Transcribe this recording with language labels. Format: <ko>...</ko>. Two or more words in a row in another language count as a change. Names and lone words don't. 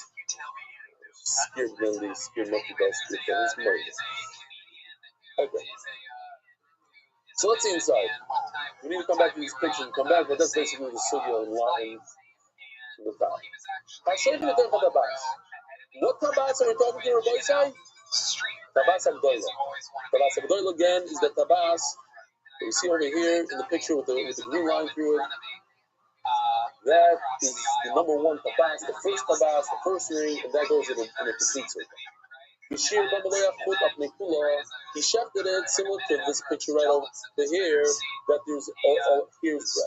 <en>Scared Mendy, scared Monkey Bell, scared Dennis Murray. Okay. So let's see inside. We need to come back to these pictures and come back, but that's basically the sugya and line in the top. I'll show you the different tabas. What tabas are we talking to Rabbi Isai?</en> <he>טבעת הגדולה. טבעת הגדולה</he> <en>again is the tabas that you see over here in the picture with the green line through it. That is the number one tabas, the first ring, and that goes in a complete circle. He shafted it similar to this picture right over here, that there's here's breath.</en>